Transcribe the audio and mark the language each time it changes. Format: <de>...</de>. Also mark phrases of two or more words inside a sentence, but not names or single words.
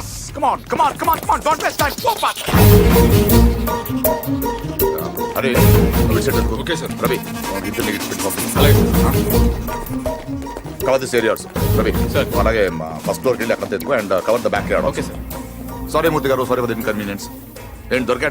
<en>come on, come on, come on, come on, don't waste time. Go fast.</en> <te>అరే</te> <en>okay sir</en> <te>రవి</te> <en>enter tickets</en> <te>పెట్టుకోండి అలాగే</te> <en>cover this areas</en> <te>రవి సార్ అలాగే</te> <en>first floorki</en> <te>వెళ్ళి అక్కడ తెచ్చుకో</te> <en>and cover the back yard okay sir sorry</en> <te>మూర్తి గారు</te> <en>sorry for the inconvenience</en> <te>ఏంటి దొరికాడా</te>